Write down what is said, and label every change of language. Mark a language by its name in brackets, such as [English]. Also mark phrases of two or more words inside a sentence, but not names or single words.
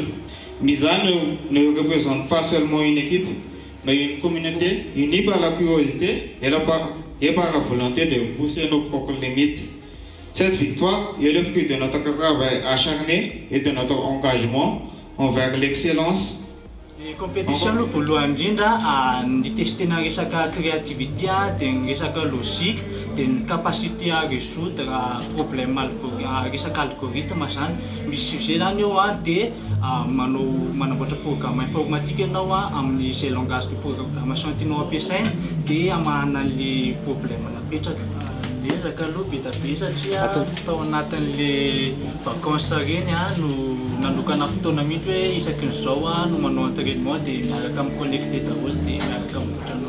[French] MISA ne représente pas seulement une équipe, mais une communauté unie par la curiosité et par la volonté de pousser nos propres limites. Cette victoire est le fruit de notre travail acharné et de notre engagement envers l'excellence. [Malagasy] Ny compétition aloha voalohany indrindra ny testena resaka créativité dia ny resaka logique dia ny [French] capacité à résoudre problème [Malagasy] resaka algorithme zany. Misy sujet zany eo dia manamboatra [French] programme informatique [Malagasy] ianao amin'ny zay [French] langage de programmation [Malagasy] tianao ampiasaina dia amahana an'le problème napetraka. Ezaka aloha be da be satria tao anatin'le vacances reny no nanokana fotoana mihitsy hoe isakin'izao no manao entraînement dia miaraka miconnecté daholo dia miaraka mivoatranao.